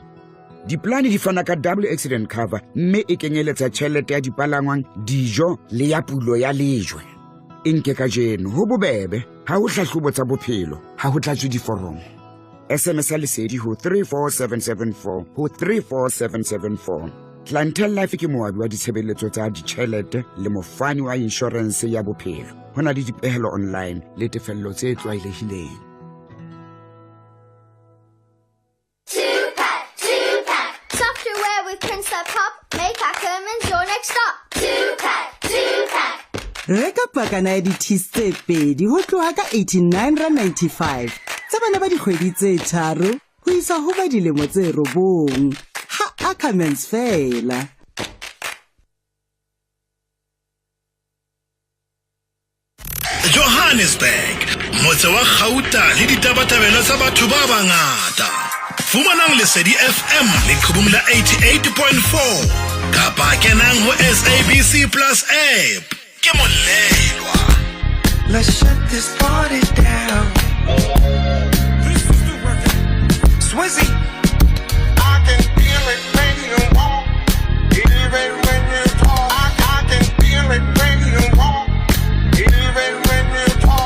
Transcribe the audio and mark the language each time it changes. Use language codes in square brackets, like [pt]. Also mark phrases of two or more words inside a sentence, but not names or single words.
[st] diplane di fana ka [en] double accident cover [st] mme e kenyeletsa tjhelete ya dipalangwang dijo le ya pulo ya lejwe nke ka jeno ho bobebe ha ho hlahlobo tsa bophelo ha ho tlatswe diforomo SMS lesedi ho 34774 ho 34774 Clientele Life ke moabi wa ditshebeletso tsa ditjhelete le mofani wa insurance ya bophelo hona le dipehelo online le tefello tse tlwaelehileng [en] Software with Prince Pop, make Ackerman's your next stop. 2-pack. [st] Reka pakana ya di-teas tse pedi ho tloha ka 89.95 tsa bana ba dikgwedi tse tharo ho isa ho ba dilemo tse 9 ha Ackermans fela. Johannesburg motse wa Gauta le ditabatabelo tsa batho ba bangata fumanang lesedi FM le qhubung la 88.4 kapa kenang ho SABC Plus app ke molelwa. [en] Let's shut this party down. Swizzy, I can feel it when you walk, even when you talk. I can feel it when you walk, even when you talk.